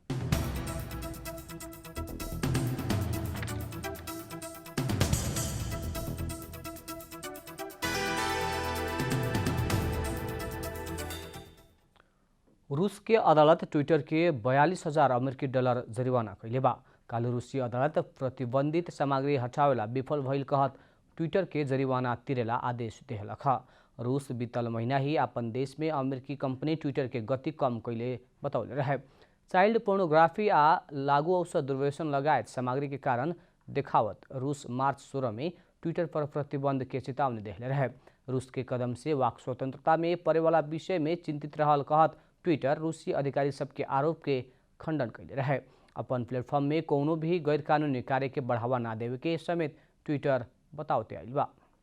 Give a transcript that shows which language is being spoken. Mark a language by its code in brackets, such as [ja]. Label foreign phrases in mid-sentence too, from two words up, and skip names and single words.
[bho] रूस के अदालत ट्विटर के 42,000 अमेरिकी डॉलर जरिवाना कैले बा। कालू रूसी अदालत प्रतिबंधित सामग्री हटावेला विफल भइल कहत ट्विटर के जरिवाना तिरेला आदेश देहलक। रूस बीतल महीना ही अपन देश में अमेरिकी कंपनी ट्विटर के गति कम कैले बतौले रहे। चाइल्ड पोर्नोग्राफी आ लागू औषध दुर्व्यसन लगायत सामग्री के कारण देखावत रूस मार्च 16 में ट्विटर पर प्रतिबंध के चेतावनी देहले रहे। रूस के कदम से वाक स्वतंत्रता में पड़े वाला विषय में चिंतित रहल कहत ट्विटर रूसी अधिकारी सबके आरोप के खंडन कैले रहे। अपन प्लेटफॉर्म में कोनो भी गैर कानूनी कार्य के बढ़ावा ना देवे के समेत ट्विटर बतावते आइल बा।